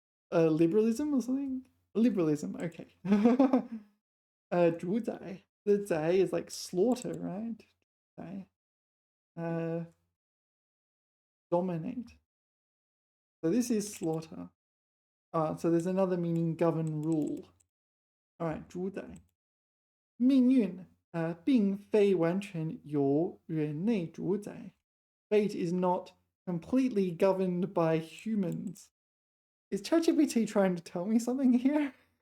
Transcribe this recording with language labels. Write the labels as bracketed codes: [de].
[en] Liberalism or something? Liberalism, okay. 主宰 The 宰 is like slaughter, right? 宰 dominate. So this is slaughter. So there's another meaning, govern, rule. [zh] All right, 主宰命运并非完全由人类主宰. [en] Fate is not completely governed by humans. Is ChatGPT trying to tell me something here?